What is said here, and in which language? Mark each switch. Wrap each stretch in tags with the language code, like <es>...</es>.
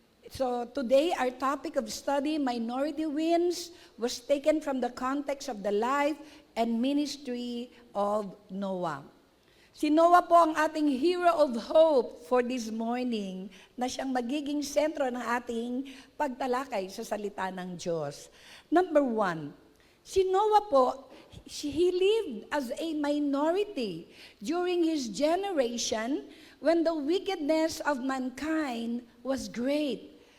<en>So today, our topic of study, Minority Wins, was taken from the context of the life and ministry of Noah.</en> <tl>Si Noah po ang ating</tl> <en>hero of hope for this morning</en> <tl>na siyang magiging sentro ng ating pagtalakay sa salita ng Diyos.</tl> <en>Number 1,</en> <tl>si Noah po,</tl> <en>he lived as a minority during his generation when the wickedness of mankind was great.</en>